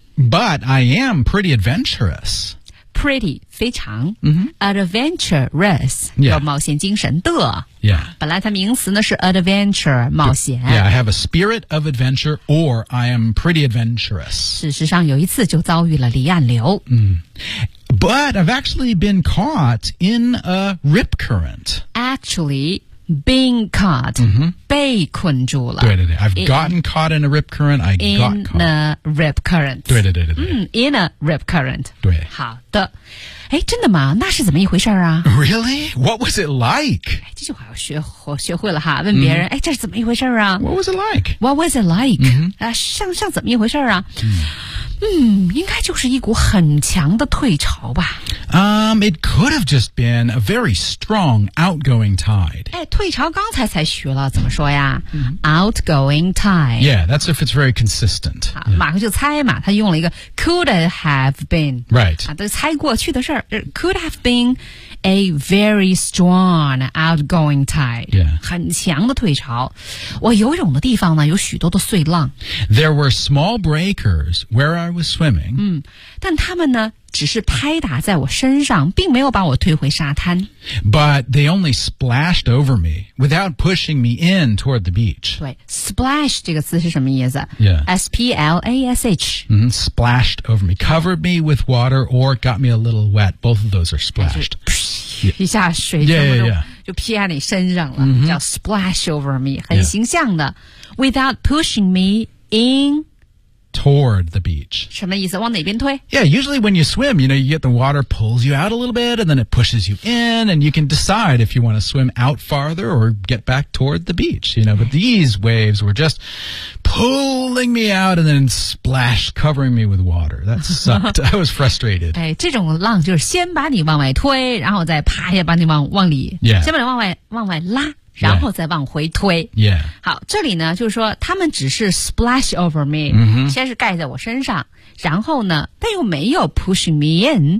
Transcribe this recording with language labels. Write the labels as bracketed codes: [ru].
[en] But I am pretty adventurous. Pretty, 非常、 mm-hmm. Adventurous,、 yeah. [zh] 有冒险精神的、 [en] yeah. [zh] 本来它名词呢是 adventure, 冒险 [en] Yeah, I have a spirit of adventure or I am pretty adventurous [zh] 事实上有一次就遭遇了离岸流、 mm. [en] But I've actually been caught in a rip current Actually, been caught、 mm-hmm. [zh] 被困住了对对对 [en] I've gotten caught in a rip current I got caught In a rip current [zh] 对对对对、 [en] mm, In a rip current [zh] 对好哎，真的吗？那是怎么一回事啊 [en] ？Really? What was it like? [zh] 这句话要学会了哈，问别人，哎、mm-hmm. ，这是怎么一回事啊 [en] ？What was it like? What was it like?、 Mm-hmm. [zh] 啊，像怎么一回事啊？ Mm-hmm. 嗯，应该就是一股很强的退潮吧。 [en] It could have just been a very strong outgoing tide. [zh] 哎，退潮刚才学了怎么说呀、mm-hmm. ？ [en] Outgoing tide. Yeah, that's if it's very consistent. [zh] 马克就猜嘛，他用了一个 [en] could have been. Right. [zh] 啊，都猜过去的事儿。 [en] Could have been a very strong outgoing tide. Yeah. [zh] 很强的退潮。我游泳的地方呢，有许多的碎浪。 [en] There were small breakers where I was swimming. [zh] 嗯，但他们呢？只是拍打在我身上，并没有把我推回沙滩。 [en] But they only splashed over me without pushing me in toward the beach. [zh] 对 ，splash 这个词是什么意思 [en] ？Yeah. Splash. Mm-hmm. Splashed over me, covered me with water, or got me a little wet. Both of those are splashed. [zh] 一下水就 [en] yeah. [zh] 就劈在你身上了， mm-hmm. 叫 [en] splash over me， [zh] 很形象的。Yeah. [en] Without pushing me in. Toward the beach. [zh] 什么意思？往哪边推？ [en] Yeah, usually when you swim, you know, you get the water pulls you out a little bit, and then it pushes you in, and you can decide if you want to swim out farther or get back toward the beach, you know. But these waves were just pulling me out and then splash, covering me with water. That sucked. I was frustrated. [zh] 哎，这种浪就是先把你往外推，然后再啪一下把你往里， [en] yeah. [zh] 先把你往外拉。然后再往回推。 [en] Yeah. [zh] 好，这里呢，就是说，他们只是 [en] splash over me,、 mm-hmm. [zh] 先是盖在我身上。然后呢，但又没有 [en] push me in